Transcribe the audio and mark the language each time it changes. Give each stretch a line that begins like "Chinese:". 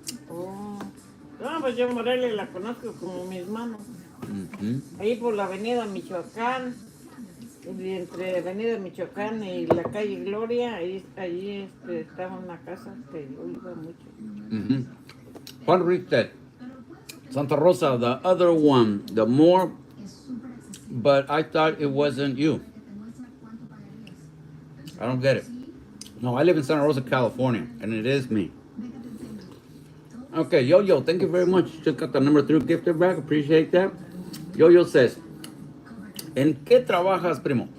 Spanish: Oh. No, pues yo Morelia la conozco como mis manos. Ahí por la avenida Michoacán, y entre avenida Michoacán y la calle Gloria, ahí estaba una casa que yo iba mucho.
English: Juan Richter, Santa Rosa, the other one, the more, but I thought it wasn't you. I don't get it. No, I live in Santa Rosa, California, and it is me. Okay, Yo, thank you very much. Just got the number 3 gifted back. Appreciate that. Yo says,
Spanish: ¿en qué trabajas, primo?